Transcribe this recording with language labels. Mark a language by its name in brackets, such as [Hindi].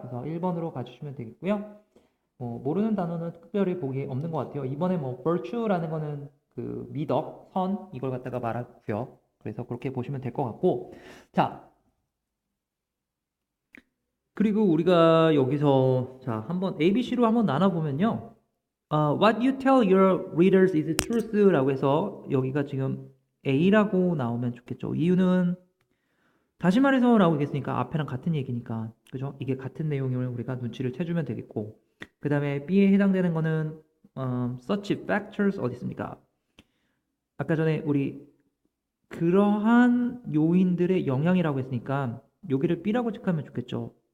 [Korean] 그래서 1번으로 가주시면 되겠고요. 모르는 단어는 특별히 보기 없는 것 같아요. 이번에 virtue라는 거는 그 미덕, 선, 이걸 갖다가 말하고요. 그래서 그렇게 보시면 될 것 같고. 자, 그리고 우리가 여기서 자, 한번 ABC로 한번 나눠보면요. [English] What you tell your readers is truth라고 해서 [Korean] 여기가 지금 A라고 나오면 좋겠죠. 이유는 다시 말해서 라고 했으니까 앞에랑 같은 얘기니까 그죠? 이게 같은 내용을 우리가 눈치를 채주면 되겠고 그 다음에 B에 해당되는 거는 such factors 어디 있습니까? 아까 전에 우리 그러한 요인들의 영향이라고 했으니까 여기를 B라고 체크하면 좋겠죠.